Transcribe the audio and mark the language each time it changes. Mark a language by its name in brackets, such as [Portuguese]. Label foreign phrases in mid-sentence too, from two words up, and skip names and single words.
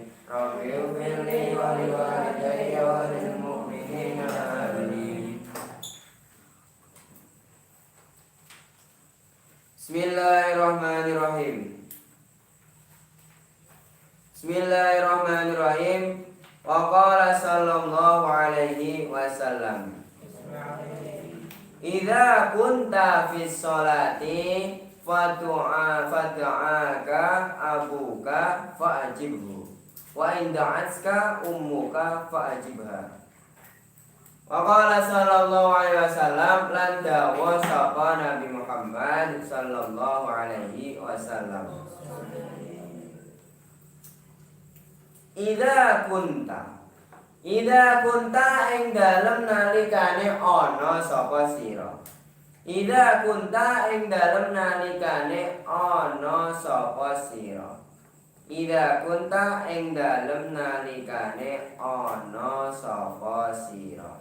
[Arabic] رب اغفرلي ولوالدي وللمؤمنين آمين. Bismillahirrahmanirrahim. Bismillahirrahmanirrahim. وقال صلى الله عليه وسلم إذا كنت في الصلاة فدعاك أبوك فأجبه وإن دعتك أمك فأجبها. وقال صلى الله عليه وسلم, [Javanese] lan dawa sapa Nabi Muhammad [Arabic] صلى الله عليه وسلم, إذا كنت [Javanese] ing dalem nalikane ana sapa sira. [Arabic] إذا كنت [Javanese] ing dalem nalikane ana sapa sira. [Arabic] إذا كنت [Javanese] ing dalem nalikane ana sapa sira.